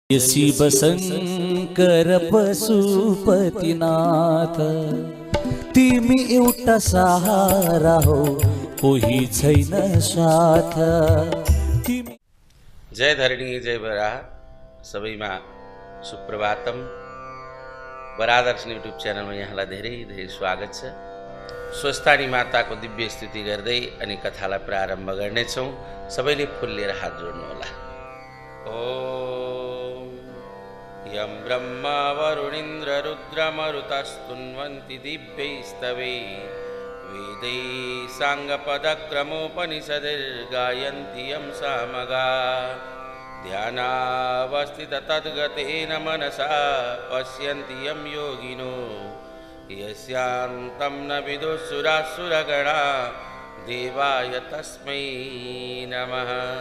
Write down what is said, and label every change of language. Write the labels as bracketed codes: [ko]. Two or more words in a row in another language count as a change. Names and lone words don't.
[ne] शिव शंकर पशुपतिनाथ, तिमी एउटा सहारा हो, कोही छैन साथ। जय धरणी जय बराह। सबैमा सुप्रभातम। बराह दर्शन युट्युब च्यानलमा यहाँलाई धेरै धेरै स्वागत छ। स्वस्थानी माताको दिव्य स्तुति गर्दै अनि कथालाई प्रारम्भ गर्नेछौँ। सबैले फुल लिएर हात जोड्नुहोला। [sa] ओम यं ब्रह्मा वरुणेन्द्र रुद्रमरुतस्तुन्वन्ति दिव्यैस्तवै वेदैः साङ्गपदक्रमोपनिषदिर्गायन्ति यं सामगा ध्यानावस्थित तद्गतेन मनसा पश्यन्ति यं योगिनो यस्यान्तं न विदुःसुरासुरगणा देवाय तस्मै नमः।